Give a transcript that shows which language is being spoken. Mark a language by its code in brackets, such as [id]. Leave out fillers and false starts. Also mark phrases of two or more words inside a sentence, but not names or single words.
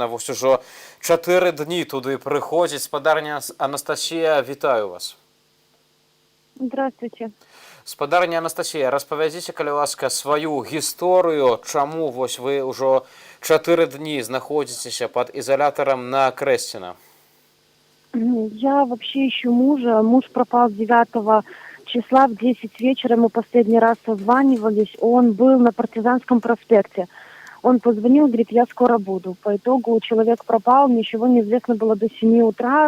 [be] Вось ужо 4 дні туды прыходзіць. Спадарня Анастасія, вітаю вас. [ru] Здравствуйте. [be] Спадарня Анастасія, распавядзіце, калі ласка, сваю гісторыю, чаму вось вы ўжо 4 дні знаходзіцеся пад ізалятарам на Акрэсціна? [ru] Я вообще ищу мужа. Муж пропал 9 числа в 10 вечера. Мы последний раз созванивались. Он был на Партизанском проспекте. Он позвонил, говорит, я скоро буду. По итогу человек пропал, ничего не известно было до 7 утра.